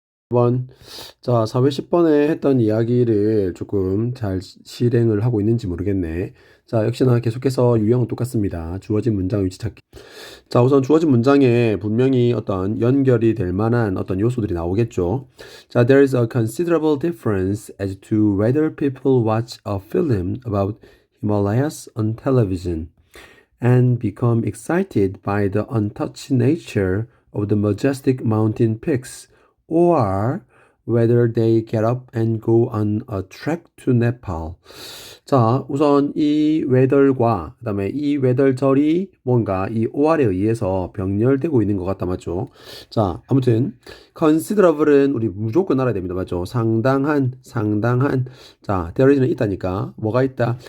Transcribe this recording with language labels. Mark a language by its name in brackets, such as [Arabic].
[Korean] 번, 자, 410번에 했던 이야기를 조금 잘 실행을 하고 있는지 모르겠네. 자, 역시나 계속해서 유형은 똑같습니다. 주어진 문장 위치 찾기. 자, 우선 주어진 문장에 분명히 어떤 연결이 될 만한 어떤 요소들이 나오겠죠. [English] 자, there is a considerable difference as to whether people watch a film about Himalayas on television and become excited by the untouched nature of the majestic mountain peaks, or whether they get up and go on a trek to Nepal. [Korean] 자, 우선 이 웨덜과 그다음에 이 웨덜절이 뭔가 이 OR에 의해서 병렬되고 있는 것 같다 맞죠? 자, 아무튼 considerable은 우리 무조건 알아야 됩니다 맞죠? 상당한 자, there is는 있다니까 뭐가 있다?